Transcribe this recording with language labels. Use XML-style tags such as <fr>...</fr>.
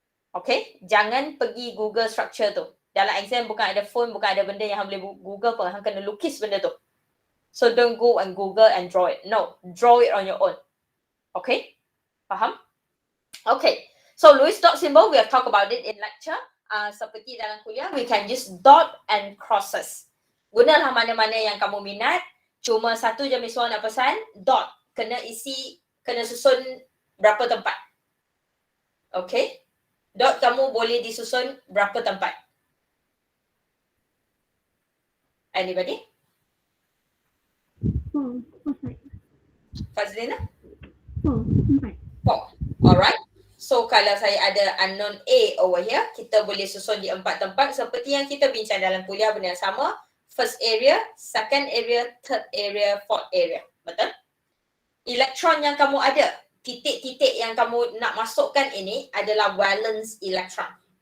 <ms>Okay? Jangan pergi Google structure tu. Dalam exam bukan ada phone, bukan ada benda yang boleh Google pun. Hang kena lukis benda tu.</ms> <en>So don't go and Google and draw it. No, draw it on your own. Okay? Faham? Okay. So Lewis dot symbol, we have talked about it in lecture.</en> <ms>Seperti dalam kuliah,</ms> <en>we can use dot and crosses.</en> <ms>Gunalah mana-mana yang kamu minat. Cuma satu je Miss Wong nak pesan, dot. Kena susun berapa tempat. Okay? Dot kamu boleh disusun berapa tempat.</ms> <en>Anybody? Fazlina? 4. Alright.</en> <ms>So kalau saya ada unknown A</ms> <en>over here,</en> <ms>kita boleh susun di 4 tempat seperti yang kita bincang dalam kuliah, benda yang sama.</ms> <en>First area, second area, third area, fourth area.</en> <ms>Betul? Elektron yang kamu ada, titik-titik yang kamu nak masukkan ini adalah valence electron.</ms>